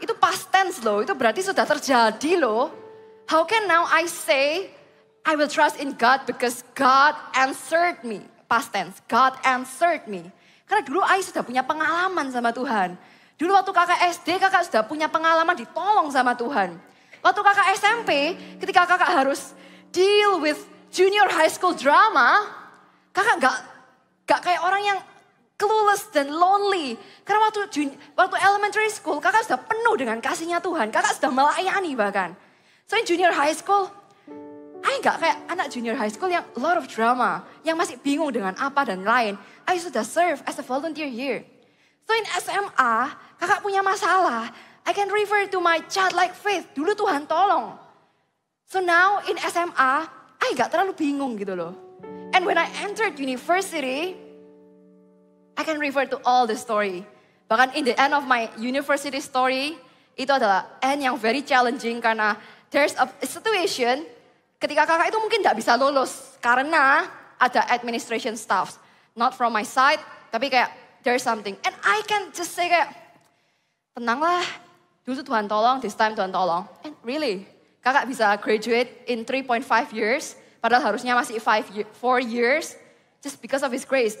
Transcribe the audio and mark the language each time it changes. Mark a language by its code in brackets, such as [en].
[id] Itu [en] past tense [id] loh, itu berarti sudah terjadi loh. [en] How can now I say, I will trust in God because God answered me. Past tense, God answered me. [id] Karena dulu I sudah punya pengalaman sama Tuhan. Dulu waktu kakak SD, kakak sudah punya pengalaman ditolong sama Tuhan. Waktu kakak SMP, ketika kakak harus [en] deal with junior high school drama, [id] kakak gak kayak orang yang clueless dan lonely. Karena waktu elementary school, kakak sudah penuh dengan kasihnya Tuhan. Kakak sudah melayani bahkan. [en] So in junior high school, I [id] gak kayak anak [en] junior high school yang a lot of drama. [id] Yang masih bingung dengan apa dan lain. [en] I sudah serve as a volunteer here. So in SMA, [id] kakak punya masalah. [en] I can refer to my childlike faith. [id] Dulu Tuhan tolong. [en] So now in SMA, I [id] gak terlalu bingung gitu loh. [en] And when I entered university, I can refer to all the story. Bahkan in the end of my university story, [id] itu adalah and yang [en] very challenging [id] karena [en] there's a situation [id] ketika kakak itu mungkin tidak bisa lulus karena ada administration staff. [en] Not from my side, tapi kayak there's something. And I can just say kayak, tenanglah, [id] dulu Tuhan tolong, [en] this time Tuhan tolong. And really, [id] kakak bisa [en] graduate in 3.5 years, [id] padahal harusnya masih [en] 4 years, just because of His grace.